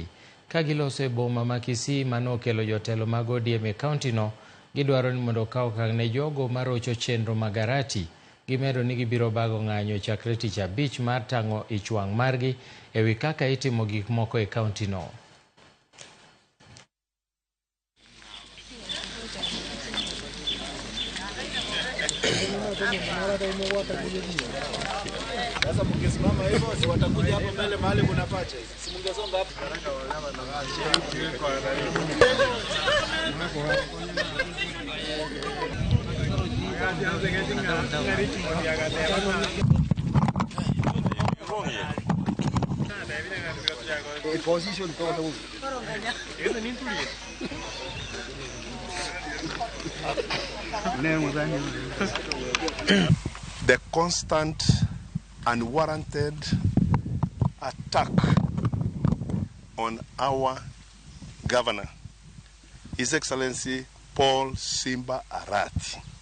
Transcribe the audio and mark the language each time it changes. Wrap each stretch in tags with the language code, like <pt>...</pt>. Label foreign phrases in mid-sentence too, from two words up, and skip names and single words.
<luo>Ka giloso e boma ma Kisii mano okelo jotelo mag ODM e kauntino, gidwaro ni mondo okaw okang' ne jogo marocho chenro mag Arati. Gimedo ni gibiro bago ng'anyo chakre tich abich mar tang'o ich wang' margi e wi kaka itimo gik moko e kauntino.</luo> <sw>Sasa mkisimama hivyo si watakuja hapo mbele mahali kuna pacha. Si mngesonga hapo. Position toda huko.</sw> <en>The constant unwarranted attack on our governor, His Excellency Paul Simba Arati.</en>